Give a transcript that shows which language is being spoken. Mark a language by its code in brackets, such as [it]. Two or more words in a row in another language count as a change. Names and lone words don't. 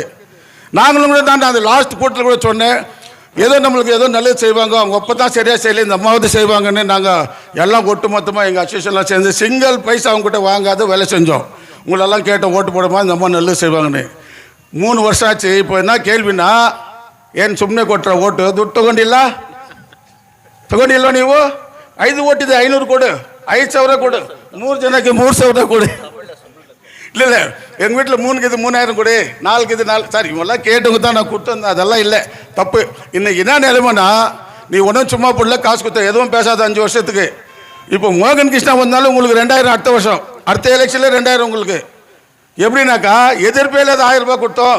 [ta] நாங்களும் கூட தான் அந்த லாஸ்ட் கூட்டத்தில் கூட சொன்னேன், ஏதோ நம்மளுக்கு ஏதோ நல்லது செய்வாங்க, அவங்க அப்போ தான் சரியாக செய்யலை, இந்த அம்மாவது செய்வாங்கன்னு நாங்கள் எல்லாம் ஒட்டு மொத்தமாக எங்கள் அசோசியேஷன்லாம் சேர்ந்து [en] single paisa [ta] அவங்ககிட்ட வாங்காத வேலை செஞ்சோம். உங்களெல்லாம் கேட்டோம் ஓட்டு போடுமா இந்த அம்மா நல்லது செய்வாங்கன்னு. 3 வருஷம் ஆச்சு. இப்போ என்ன கேள்வினா, [kn] ಏನು ಸುಮ್ಮನೆ ಕೊಟ್ಟರೆ ಓಟು ದುಡ್ಡು ತಗೊಂಡಿಲ್ಲ ನೀವು 5 ಓಟಿದೆ 500 ಕೊಡು 5000 ಕೊಡು 3 ಜನಕ್ಕೆ 3000 ಕೊಡು ಇಲ್ಲ [ta] எங்கள் வீட்டில் 3க்கு இது 3000 கொடு 4க்கு இது 4 சார் இவங்கெல்லாம் கேட்டவங்க தான் நான் கொடுத்து வந்தேன். அதெல்லாம் இல்லை தப்பு. இன்னைக்கு என்ன நிலைமைனா நீ ஒன்றும் சும்மா போடல காசு கொடுத்த எதுவும் பேசாத 5 வருஷத்துக்கு. இப்போ மோகன் கிருஷ்ணா வந்தாலும் உங்களுக்கு 2000 அடுத்த வருஷம் அடுத்த எலெக்ஷனில் 2000 உங்களுக்கு எப்படின்னாக்கா எதிர்ப்பே இல்லாத 1000 ரூபாய் கொடுத்தோம்.